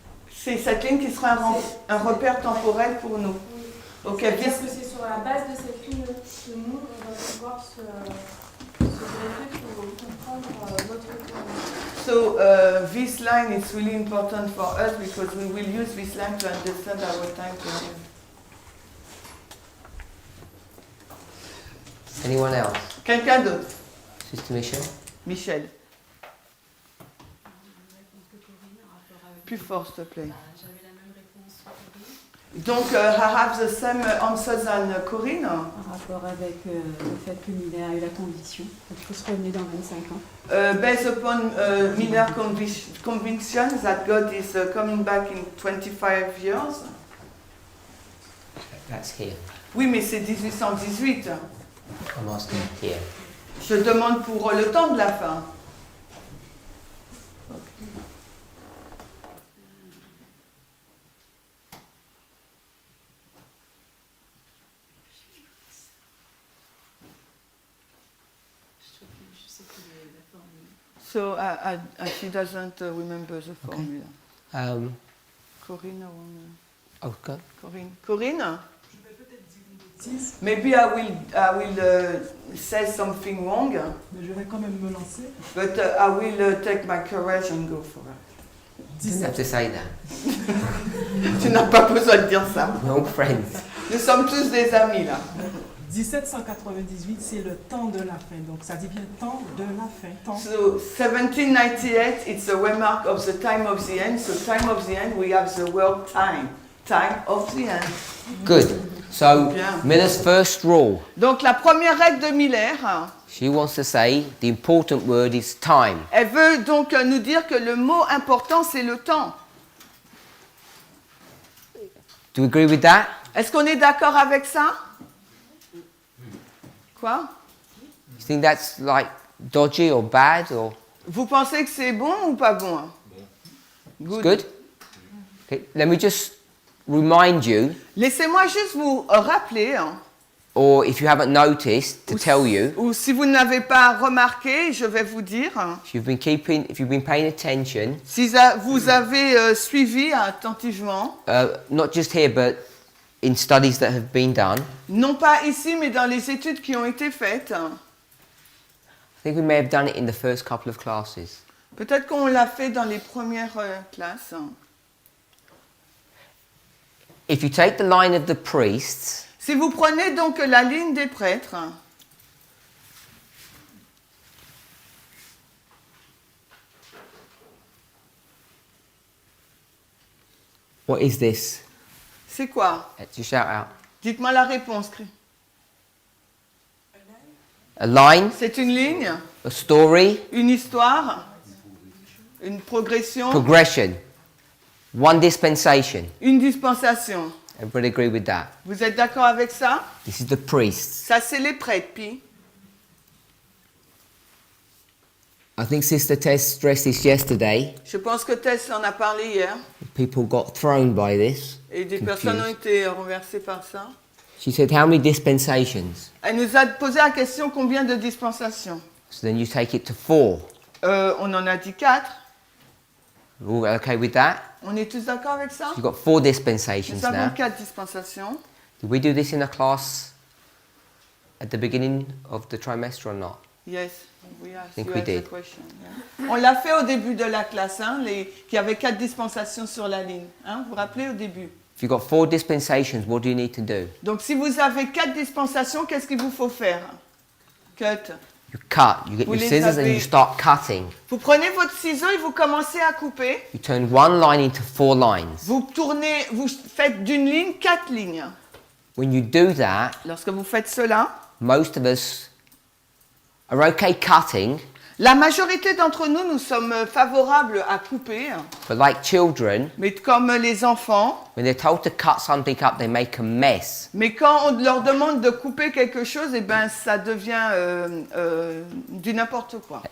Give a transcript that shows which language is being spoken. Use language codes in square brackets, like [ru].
[fr] C'est cette ligne qui sera un repère temporel pour nous. Oui. Ok, C'est-à-dire que c'est sur la base de cette ligne que nous, on va pouvoir se greffer pour comprendre notre temps. [en] So this line is really important for us because we will use this line to understand our time to live. Anyone else? [fr] Quelqu'un d'autre? [en] Sister Michelle? Michel. [fr] Plus fort, s'il te plaît. J'avais la même réponse sur Corinne. [en] Donc, I have the same answer than Corinne. [fr] Par rapport avec le fait que Miller a eu la conviction, qu'il faut se revenir dans 25 ans. [en] Based upon Miller conviction that God is coming back in 25 years. That's here. [fr] Oui, mais c'est 1818. [en] I'm asking here. [fr] Je demande pour le temps de la fin. [en] So she doesn't remember the formula. Corinne, Oh, God. Corinne? [fr] bêtise, [en] Maybe I will say something wrong, [fr] mais je vais quand même me lancer. [en] but I will take my courage and go for it. You don't have to say that. [fr] Tu n'as pas besoin de dire ça. [en] We're all friends. [fr] Nous sommes tous des amis là. 1798, c'est le temps de la fin. Donc ça dit bien temps de la fin. Temps. [en] So 1798, it's a remark of the time of the end. So time of the end, we have the word time. Time of the end. Good. So, [fr] Bien. [en] Miller's first rule. [fr] Donc la première règle de Miller, [en] She wants to say the important word is time. [fr] elle veut donc nous dire que le mot important, c'est le temps. [en] Do you agree with that? [fr] Est-ce qu'on est d'accord avec ça? Quoi? [en] You think that's like dodgy or bad or [fr] Vous pensez que c'est bon ou pas bon? [en] it's good? Okay, let me just remind you, [fr] Laissez-moi juste vous rappeler, [en] or if you haven't noticed, to tell you, [fr] ou si vous n'avez pas remarqué, je vais vous dire, [en] if you've been paying attention, [fr] si vous avez suivi attentivement, [en] not just here but in studies that have been done, [fr] non pas ici mais dans les études qui ont été faites, [en] I think we may have done it in the first couple of classes. [fr] peut-être qu'on l'a fait dans les premières classes. [en] If you take the line of the priests, [fr] Si vous prenez donc la ligne des prêtres, [en] what is this? [fr] c'est quoi? [en] Just shout out. [fr] Dites-moi la réponse. [en] A line, [fr] C'est une ligne, [en] a story, [fr] une histoire, une progression, [en] progression, one dispensation. [fr] une dispensation. [en] Everybody agree with that? [fr] Vous êtes d'accord avec ça? [en] This is the priests. [fr] Ça, c'est les prêtres, puis. [en] I think Sister Tess stressed this yesterday. [fr] Je pense que Tess en a parlé hier, [en] People got thrown by this. [fr] et des [en] Confused. [fr] personnes ont été renversées par ça. [en] She said, how many dispensations? [fr] Elle nous a posé la question combien de dispensations? [en] So then you take it to 4. [fr] On en a dit 4. [en] All okay with that? [fr] On est tous d'accord avec ça? [en] You've got 4 dispensations [fr] Nous avons [en] now. [fr] 4 dispensations. [en] Did we do this in a class at the beginning of the trimester or not? Yes, we asked Think you we asked the did. question. Yeah. [fr] On l'a fait au début de la classe, qu'il y avait 4 dispensations sur la ligne. Vous vous rappelez au début? [en] If you've got 4 dispensations, what do you need to do? [fr] Donc si vous avez 4 dispensations, qu'est-ce qu'il vous faut faire? [en] Cut. You cut. You get [fr] Vous [en] your [fr] les [en] scissors and [fr] avez- [en] you start cutting. [fr] Vous prenez votre ciseau et vous commencez à couper. [en] You turn one line into 4 lines. [fr] Vous tournez, vous faites d'une ligne 4 lignes. [en] When you do that, [fr] Lorsque vous faites cela, [en] most of us are okay cutting, [fr] la majorité d'entre nous, nous sommes favorables à couper. [en] but like children, [fr] Mais comme les enfants, [en] when they're told to cut something up, they make a mess. [fr] mais quand on leur demande de couper quelque chose, eh ben, ça devient du n'importe quoi.